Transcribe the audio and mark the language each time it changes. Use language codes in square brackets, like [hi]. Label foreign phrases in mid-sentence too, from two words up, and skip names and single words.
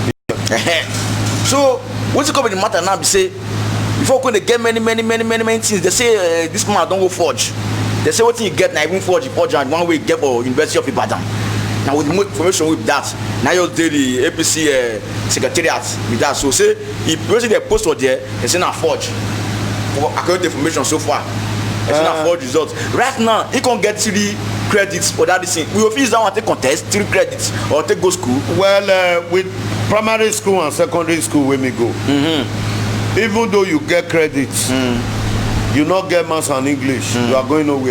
[pcm] So wetin come be the matter now be say, before when they get many things, they say this man don go forge. They say wetin you get na even forge and one way you get for University of Ibadan. Now with more information with that, now you dey the APC secretariat with that. So say if person dey post for there, they say na forge. According to the information so far, they say na forge results. Right now, he can get 3 credits for that thing. We will use that one take contest 3 credits or take go school. Well, with primary school and secondary school wey me go. Even though you get credit, you not get maths and English, you are going nowhere.